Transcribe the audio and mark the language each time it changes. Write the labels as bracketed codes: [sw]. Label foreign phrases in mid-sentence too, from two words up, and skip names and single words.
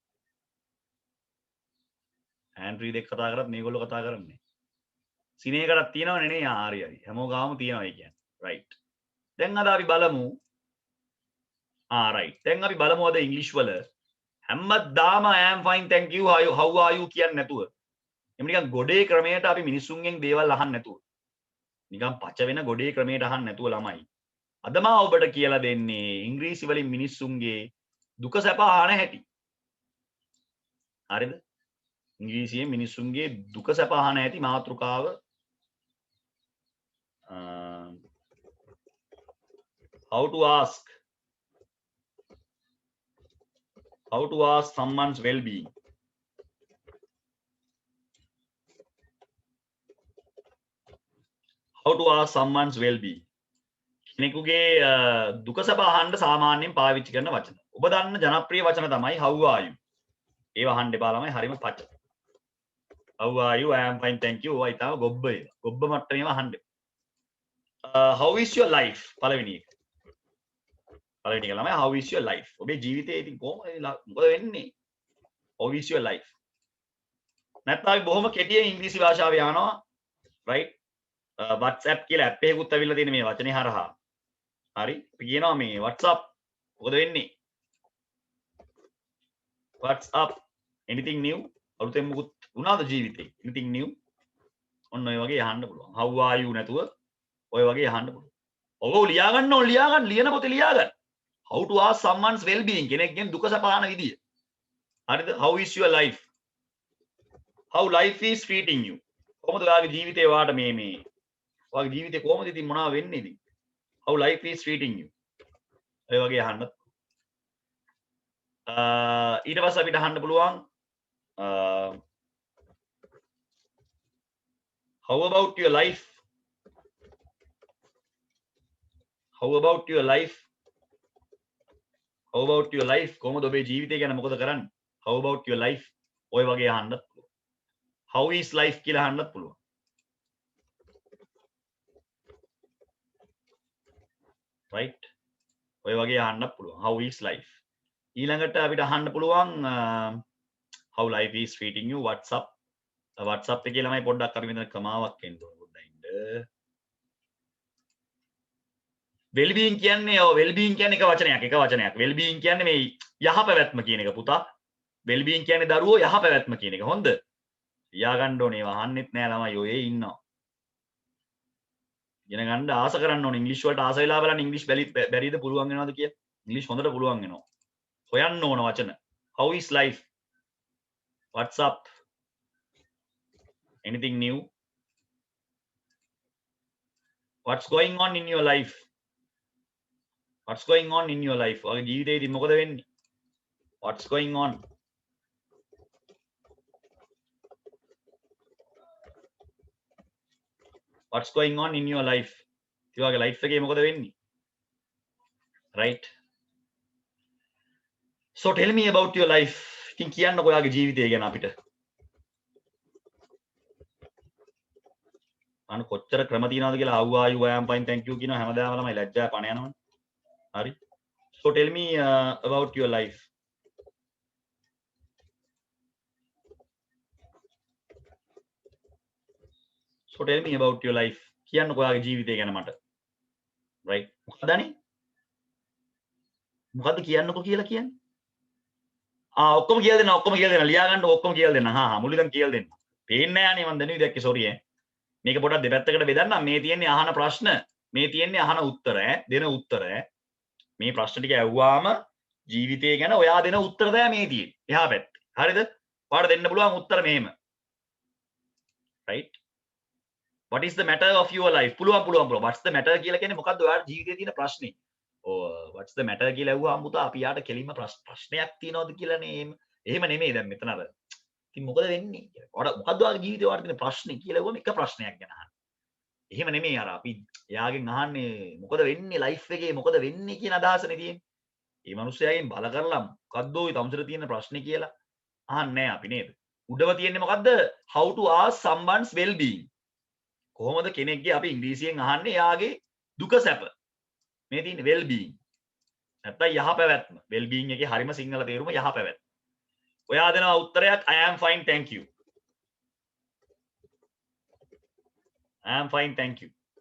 [en] hands free [si] දෙක කතා කරත් මේගොල්ලෝ කතා කරන්නේ. සිනේකටත් තියෙනවනේ නේ. හරි. හැමෝගාම තියෙනවා ඒ කියන්නේ. right දැන් අද අපි බලමු right දැන් අපි බලමු අද ඉංග්‍රීසි වල හැමදාම [en] I am fine thank you how are you [si] කියන්නේ නැතුව එමු නිකන් ගොඩේ ක්‍රමයට අපි මිනිස්සුන්ගෙන් දේවල් අහන්න නැතුව නිකන් පච වෙන ගොඩේ ක්‍රමයට අහන්න නැතුව ළමයි අද මම ඔබට කියලා දෙන්නේ ඉංග්‍රීසි වලින් මිනිස්සුන්ගේ දුක සැප අහන හැටි හරිද ඉංග්‍රීසියෙන් මිනිස්සුන්ගේ දුක සැප අහන හැටි මාතෘකාව [en] how to ask someone's well-being. How to ask someone's well-being. [si] කෙනෙකුගේ දුක සැප අහන්න සාමාන්‍යයෙන් පාවිච්චි කරන වචන. ඔබ දන්න ජනප්‍රිය වචන තමයි [en] how are you. [si] ඒව අහන්න එපා ළමයි හරිම පච. [en] how are you? I am fine thank you. [si] ඔය තාම ගොබ්බ ඒක. ගොබ්බ මට්ටමේම අහන්න. [en] how is your life? [si] පළවෙනි එක. පළවෙනි එක ළමයි [en] how is your life? [si] ඔබේ ජීවිතේ ඉතින් කොහොමද මොකද වෙන්නේ? [en] how is your life? [si] නැත්නම් අපි බොහොම කෙටියෙන් ඉංග්‍රීසි භාෂාව යනවා. right? WhatsApp කියලා ඇප් එකකුත් අවිල්ලා තියෙන මේ වචනේ හරහා. හරි? අපි කියනවා මේ WhatsApp මොකද වෙන්නේ? [en] what's up? anything new? [si] අලුතෙන් මොකුත් වුණාද ජීවිතේ? [en] anything new? [si] ඔන්න ඔය වගේ අහන්න පුළුවන්. [en] how are you [si] නැතුව ඔය වගේ අහන්න පුළුවන්. ඔගොල්ලෝ ලියා ගන්න ඕන ලියන පොතේ ලියා ගන්න. [en] how to ask someone's well being [si] කෙනෙක්ගෙන් දුක සපහන විදිය. හරිද? [en] how is your life? how life is treating you? [si] කොහොමද ඔයාගේ ජීවිතේ වාට මේ ඔයාගේ ජීවිතේ කොහොමද ඉතින් මොනවා වෙන්නේ ඉතින්? [en] how life is treating you? [si] ඔය වගේ අහන්න. ඊට පස්සේ අපිට අහන්න පුළුවන් [en] how about your life? how about your life? how about your life? [si] කොහොමද ඔබේ ජීවිතය ගැන මොකද කරන්නේ? [en] how about your life? [si] ඔය වගේ අහන්නත් පුළුවන්. [en] how is life [si] කියලා අහන්නත් පුළුවන්. right? ඔය වගේ අහන්නත් පුළුවන්. [en] how is life? [si] ඊළඟට අපිට අහන්න පුළුවන් [en] how life is treating you? what's up? [si] WhatsApp එකේ ළමයි පොඩ්ඩක් අපි මෙතන කමාවක් එන්න ඕන පොඩ්ඩක් ඉන්න. [en] well being [si] කියන්නේ [en] well being [si] කියන්නේ එක වචනයක්. [en] well being [si] කියන්නේ මේ යහපැවැත්ම කියන එක පුතා. [en] well being [si] කියන්නේ දරුවෝ යහපැවැත්ම කියන එක. හොඳ. ලියා ගන්න ඕනේ. ඒවා අහන්නෙත් නෑ ළමයි ඔය ඉන්නවා. ඉගෙන ගන්න ආස කරන්න ඕනේ. ඉංග්‍රීසි වලට ආස වෙලා බලන්න ඉංග්‍රීසි බැරිද පුළුවන් වෙනවද කියලා. ඉංග්‍රීසි හොඳට පුළුවන් වෙනවා. හොයන්න ඕන වචන. [en] how is life? what's up? anything new? what's going on in your life? what's going on in your life? [si] ඔයාගේ ජීවිතේදී මොකද වෙන්නේ? [en] what's going on? what's going on in your life? [si] ඔයාගේ life එකේ මොකද වෙන්නේ? right? [en] so tell me about your life. [si] ඉතින් කියන්නකෝ ඔයාගේ ජීවිතය ගැන අපිට. අන්න කොච්චර ක්‍රම තියනවද කියලා [en] how are you, I am fine, thank you [si] කියනවා හැමදාම ළමයි ලැජ්ජා පණ යනවනේ. හරි. [en] so tell me about your life. so tell me about your life. [si] කියන්නකෝ ඔයාගේ ජීවිතය ගැන මට. right? මොකදනේ? මොකද්ද කියන්නකෝ කියලා කියන්නේ? ඔක්කොම කියලා දෙන්න ලියා ගන්න ඔක්කොම කියලා දෙන්න. මුළු ඉඳන් කියලා දෙන්න. පේන්නේ නැහැ නේ මම දැනුයි දැක්කේ sorry ඈ. මේක පොඩක් දෙපැත්තකට බෙදන්නම්. මේ තියෙන්නේ අහන ප්‍රශ්න, මේ තියෙන්නේ අහන උත්තර දෙන උත්තර. මේ ප්‍රශ්න ටික ඇහුවාම ජීවිතය ගැන ඔයා දෙන උත්තර තමයි මේ තියෙන්නේ. එහා පැත්තේ. හරිද? ඔයාලට දෙන්න පුළුවන් උත්තර මෙහෙම. right? [en] what is the matter of your life? [si] පුළුවන්. [en] what's the matter [si] කියලා කියන්නේ මොකද්ද ඔයාලගේ ජීවිතේ තියෙන ප්‍රශ්නේ? [en] what's the matter [si] කියලා ඇහුවාම පුතා අපි යාට කෙලින්ම ප්‍රශ්නයක් තියනවද කියලානේ එහෙම නෙමෙයි දැන් මෙතන අර ඉතින් මොකද වෙන්නේ කියලා. මොකද්ද ඔයාගේ ජීවිතේ ඔයාලට තියෙන ප්‍රශ්නේ කියලා ඇහුවම එක ප්‍රශ්නයක් ගැන අහන්න. එහෙම නෙමෙයි අර අපි එයාගෙන් අහන්නේ මොකද වෙන්නේ ලයිෆ් එකේ මොකද වෙන්නේ කියන අදහසනේ තියෙන්නේ. මේ මිනිස්යාගෙන් බල කරලා මොකද්ද ওই තමුසෙට තියෙන ප්‍රශ්නේ කියලා අහන්නේ නැහැ අපි නේද? උඩව තියෙන්නේ මොකද්ද? [en] how to ask someone's well being. [si] කොහොමද කෙනෙක්ගේ අපි ඉංග්‍රීසියෙන් අහන්නේ එයාගේ දුක සැප. මේ තියෙන්නේ [en] well being. [si] නැත්නම් යහපැවැත්ම. [en] well being [si] එකේ හරිම සිංහල තේරුම යහපැවැත්ම. ඔයා දෙනවා උත්තරයක් [en] I am fine thank you. I am fine thank you.